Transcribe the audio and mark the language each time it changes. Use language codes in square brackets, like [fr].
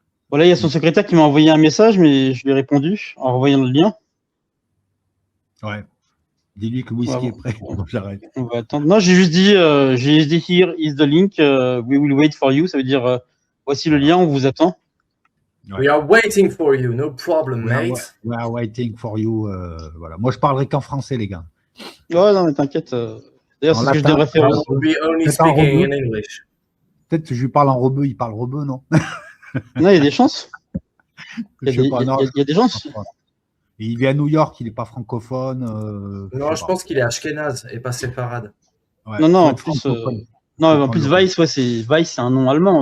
[fr] Voilà, il y a son secrétaire qui m'a envoyé un message, mais je lui ai répondu en renvoyant le lien. Ouais. Dis-lui que le whisky est prêt. J'arrête. On va attendre. Non, j'ai juste dit [en] here is the link, we will wait for you. [fr] Ça veut dire voici le lien, on vous attend. Ouais. [en] We are waiting for you, no problem, mate. We are waiting for you. Voilà. [fr] Moi, je parlerai qu'en français, les gars. Ouais, non, mais t'inquiète. D'ailleurs, c'est ce que je devrais faire. [en] We only speaking in English. [fr] Peut-être que je lui parle en rebeu, il parle rebeu, non? Non, il y a des chances. Il y a des chances. Et il vit à New York, il n'est pas francophone. Non, je pense qu'il est ashkénaze et pas séfarade. Ouais, non, en plus, Weiss, ouais, c'est un nom allemand.